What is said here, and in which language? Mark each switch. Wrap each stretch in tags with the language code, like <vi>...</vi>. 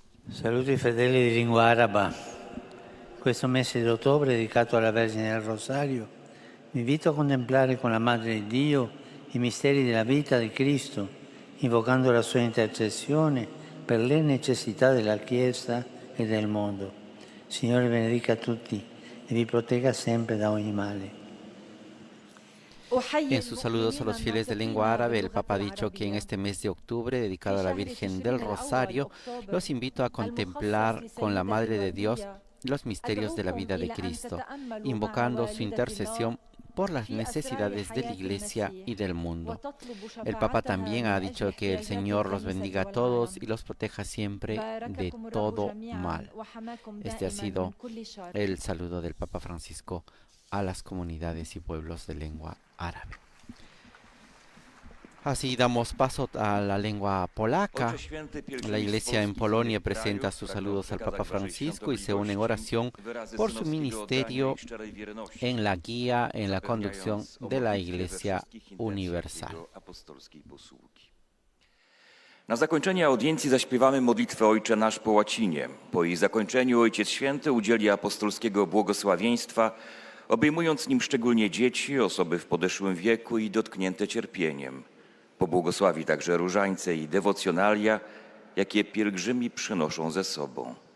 <it>Saluti fedeli di lingua araba. Questo mese di ottobre dedicato alla Vergine del Rosario, vi invito a contemplare con la Madre di Dio i misteri della vita di Cristo, invocando la sua intercessione per le necessità della Chiesa e del mondo. Signore benedica tutti e vi protegga sempre da ogni male.</it> <es>En sus saludos a los fieles de lengua árabe, el Papa ha dicho que en este mes de octubre, dedicado a la Virgen del Rosario, los invito a contemplar con la Madre de Dios los misterios de la vida de Cristo, invocando su intercesión por las necesidades de la Iglesia y del mundo. El Papa también ha dicho que el Señor los bendiga a todos y los proteja siempre de todo mal. Este ha sido el saludo del Papa Francisco a las comunidades y pueblos de lengua árabe. Así damos paso a la lengua polaca. La Iglesia en Polonia presenta sus saludos al Papa Francisco y se une en oración por su ministerio en la guía, en la conducción de la Iglesia universal.</es> <pl>Na zakończenie audiencji zaśpiewamy modlitwę Ojcze Nasz po łacinie. Po jej zakończeniu Ojciec Święty udzieli apostolskiego błogosławieństwa, obejmując nim szczególnie dzieci, osoby w podeszłym wieku i dotknięte cierpieniem. Pobłogosławi także różańce i dewocjonalia, jakie pielgrzymi przynoszą ze sobą.</pl>